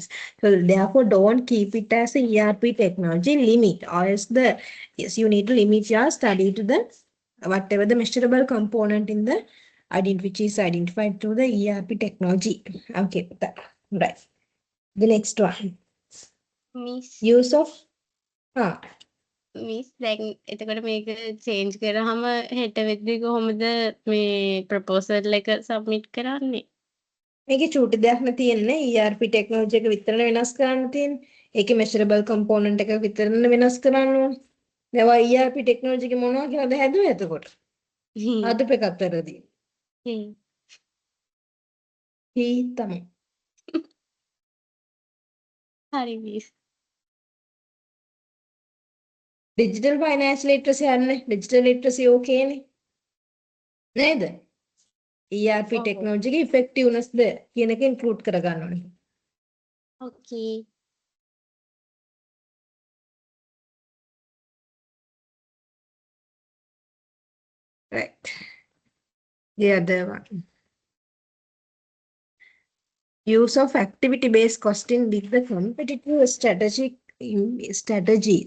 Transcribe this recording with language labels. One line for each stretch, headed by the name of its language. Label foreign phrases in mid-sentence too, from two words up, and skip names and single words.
English: So therefore, don't keep it as a ERP technology limit or else yes, you need to limit your study to the whatever the measurable component in the which is identified through the ERP technology. Okay, right. The next one. Miss. Use of
Sinhala: මිස් දැන් එතකොට මේක චේන්ජ් කරාම හෙට වෙද්දි කොහොමද මේ ප්‍රොපෝසල් එක සබ්මිට් කරන්නේ? මේකේ චූටි දෙයක් නේ තියෙන්නේ
English: ERP technology
Sinhala: එක විතරනේ වෙනස් කරන්න තියෙන්නේ. ඒකේ
English: measurable component
Sinhala: එක විතරනේ වෙනස් කරන්න ඕනේ. දැන්
English: ERP technology
Sinhala: එක මොනවා කියලාද හැදුවේ එතකොට? අදප එකක් වැරදි. තමයි. හරි මිස්.
English: digital financial literacy
Sinhala: යන්නේ
English: digital literacy
Sinhala: ඕකේනේ. නේද?
English: ERP technology
Sinhala: ගේ effectiveness ද කියන එක include කරගන්න ඕනේ.
English: Okay. Right. The other one. Use of activity-based costing with the competitive strategies.